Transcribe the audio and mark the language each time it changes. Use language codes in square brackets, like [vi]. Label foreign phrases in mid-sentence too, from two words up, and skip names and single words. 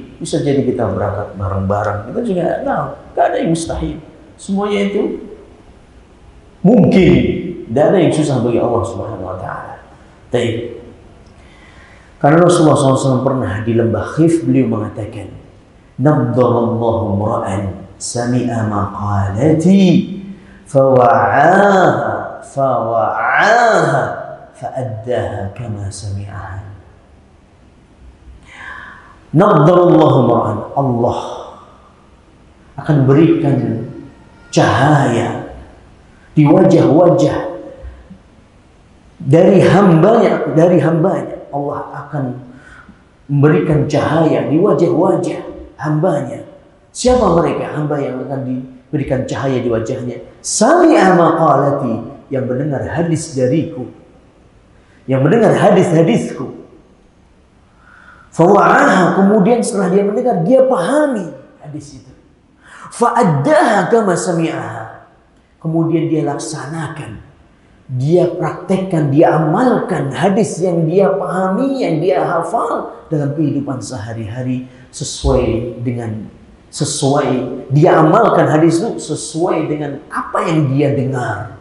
[id] Bisa jadi kita berangkat bareng-bareng. Kita juga nggak tahu. Nggak ada yang mustahil. Semuanya itu mungkin. Tidak ada yang susah bagi Allah [ar] سبحانه وتعالى. [id] Tapi karena Rasulullah SAW pernah di lembah Khif, beliau mengatakan, [ar] "نضر الله امرأ سمع مقالتي فوعاها فأداها كما سمعها." نضر الله امرأ, [id] Allah akan berikan cahaya di wajah-wajah dari hambanya, Allah akan memberikan cahaya di wajah-wajah hambanya. Siapa mereka hamba yang akan diberikan cahaya di wajahnya? [ar] سمع مقالتي, [id] yang mendengar hadis dariku, yang mendengar hadis-hadisku. Fawa'aha, kemudian setelah dia mendengar, dia pahami hadis itu. [ar] فأداها كما سمعها, [id] kemudian dia laksanakan, dia praktekkan, dia amalkan hadis yang dia pahami, yang dia hafal dalam kehidupan sehari-hari, sesuai dia amalkan hadis itu sesuai dengan apa yang dia dengar.